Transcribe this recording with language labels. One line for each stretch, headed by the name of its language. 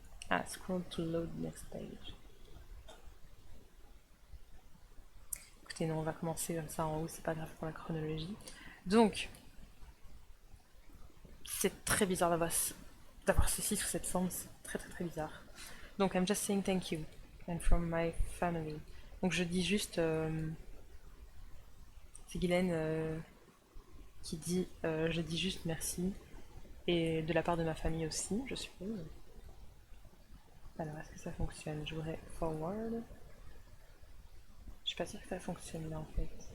English: Ah, scroll to load next page.
French: Écoutez, non, on va commencer comme ça en haut, c'est pas grave pour la chronologie. Donc, c'est très bizarre d'avoir ceci sous cette forme, c'est très très très bizarre.
English: Donc, I'm just saying thank you, and from my family.
French: Donc, je dis juste, c'est Guylaine qui dit, je dis juste merci, et de la part de ma famille aussi, je suppose. Alors, est-ce que ça fonctionne? Je voudrais forward. Je suis pas sûre que ça fonctionne là en fait.